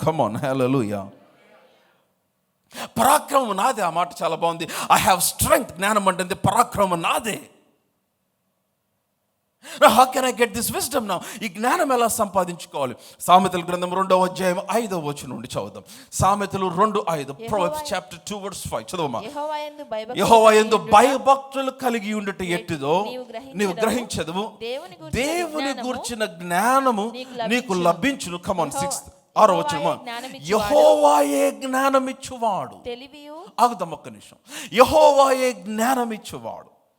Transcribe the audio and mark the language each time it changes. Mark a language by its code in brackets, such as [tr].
[en] Come on, hallelujah. [te] పరాక్రమం నాదే. ఆ మాట చాలా బాగుంది. [en] I have strength. [te] జ్ఞానం అంటే పరాక్రమం నాదే. [en] How can I get this wisdom now? [te] ఈ జ్ఞానం ఎలా సంపాదించుకోవాలి? సామెతల గ్రంథం 2వ అధ్యాయం 5వ వచనం నుండి చదువుదాం. సామెతలు 2:5. [en] Proverbs chapter 2 verse 5 చదవమా. [te] యెహోవా యందు భయభక్తులు కలిగి ఉండుట ఎట్టిదో నీవు గ్రహించదువు. దేవుని గూర్చిన జ్ఞానము నీకు లభించును. కమ్ ఆన్, 6వ వచనం. యెహోవాయే జ్ఞానమిచ్చువాడు. ఆగుదాం ఒక్క నిమిషం. యెహోవాయే జ్ఞానమిచ్చువాడు.